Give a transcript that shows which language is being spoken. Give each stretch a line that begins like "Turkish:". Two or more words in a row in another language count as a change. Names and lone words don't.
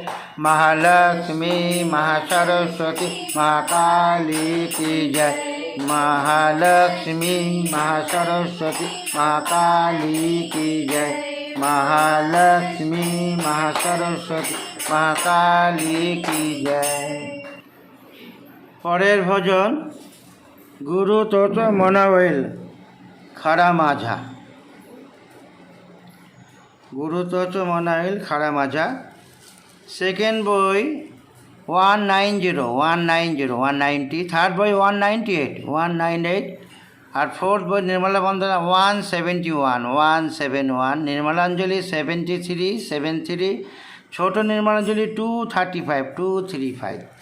Hindi: महालक्ष्मी महासरस्वती महाकाली की जय। महालक्ष्मी महासरस्वती महाकाली की जय। महालक्ष्मी महासरस्वती महाकाली की जय।
Bangla: পরের ভজন
Marathi: गुरु तत मनावेल खरा माझा। गुरु तत मनावेल खरा माझा।
Bangla: সেকেন্ড বই 190, 190, 190, থার্ড বই 198, 198, আর ফোর্থ বই নির্মলা বন্দনা 171, 171, নির্মলাঞ্জলি 73, 73, ছোট নির্মলাঞ্জলি 235, 235।